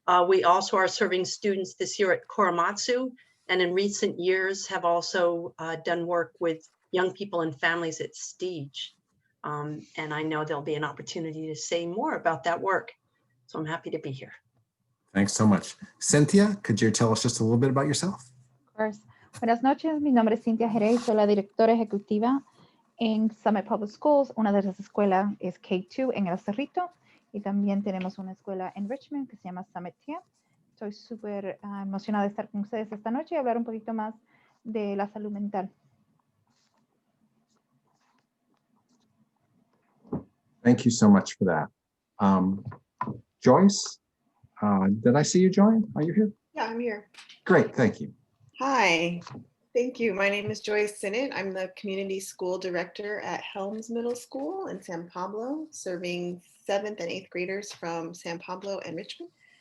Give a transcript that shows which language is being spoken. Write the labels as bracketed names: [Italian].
[English] We also are serving students this year at Korematsu, and in recent years have also done work with young people and families at Stige. And I know there'll be an opportunity to say more about that work. So I'm happy to be here. Thanks so much. Cynthia, could you tell us just a little bit about yourself? Of course. [Spanish] Buenas noches, mi nombre es Cintia Jerez, soy la directora ejecutiva en Summit Public Schools. Una de las escuelas es K2 en El Cerrito y también tenemos una escuela en Richmond que se llama Summit Camp. Estoy súper emocionada de estar con ustedes esta noche y hablar un poquito más de la salud mental. [English] Thank you so much for that. Joyce, did I see you join? Are you here? Yeah, I'm here. Great, thank you. Hi, thank you. My name is Joyce Sinnott. I'm the Community School Director at Helms Middle School in San Pablo, serving 7th and 8th graders from San Pablo and Richmond.